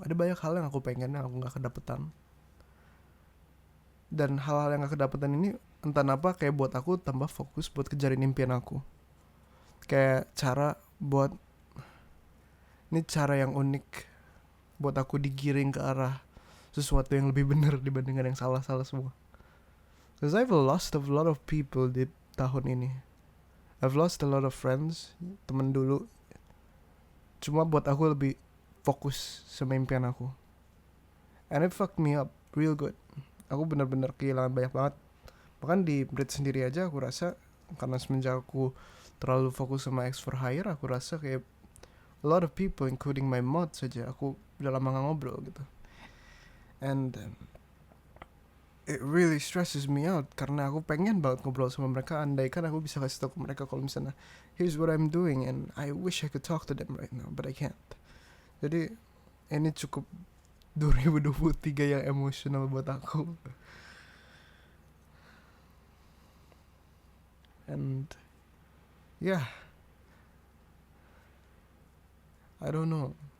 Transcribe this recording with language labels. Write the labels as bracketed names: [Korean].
[Indonesian] Ada banyak hal yang aku pengen yang aku nggak kedapetan, dan hal-hal yang gak kedapetan ini entah apa kayak buat aku tambah fokus buat kejarin impian aku. Kayak cara buat, ini cara yang unik buat aku digiring ke arah sesuatu yang lebih benar dibandingkan yang salah-salah semua. [English] Cause I've lost a lot of people [Indonesian] di tahun ini. [English] I've lost a lot of friends, [Indonesian] temen dulu. Cuma buat aku lebih fokus sama impian aku. [English] And it fucked me up real good. [Indonesian] Aku benar-benar kehilangan banyak banget. Bahkan di Brit sendiri aja aku rasa, karena semenjak aku terlalu fokus sama X for Hire, aku rasa kayak [English] a lot of people including my mod [Indonesian] saja aku udah lama gak ngobrol gitu. [English] And it really stresses me out [Indonesian] karena aku pengen banget ngobrol sama mereka. Andaikan aku bisa kasih tau ke mereka kalau misalnya [English] here's what I'm doing and I wish I could talk to them right now but I can't. [Indonesian] Jadi ini cukup 2023 yang emosional buat aku. [English] And yeah, I don't know.